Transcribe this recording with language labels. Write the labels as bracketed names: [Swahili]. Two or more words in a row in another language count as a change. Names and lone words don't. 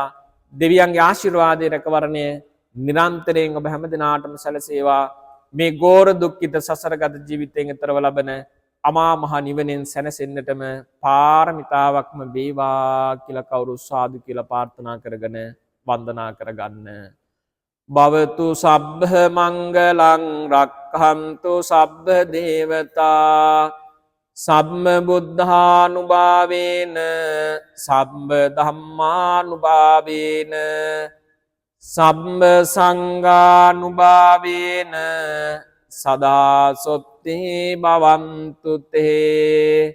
[Sinhala] දෙවියන්ගේ ආශිර්වාදයේ රැකවරණය නිරන්තරයෙන් ඔබ හැම දිනාටම සැලසේවා. මේ ගෝර දුක්ඛිත සසරගත ජීවිතයෙන් ඈතරව ලබන අමා මහ නිවනෙන් සැනසෙන්නටම පාරමිතාවක්ම වේවා කියලා කවුරු සාදු කියලා ප්‍රාර්ථනා කරගෙන වන්දනා කරගන්න. [Pali] භවතු සබ්බ මංගලං රක්ඛන්තු සබ්බ දේවතා සම්ම බුද්ධානුභාවේන සම්බ ධම්මානුභාවේන සම්බ සංඝානුභාවේන සදා සොත්ති භවන්තු තේ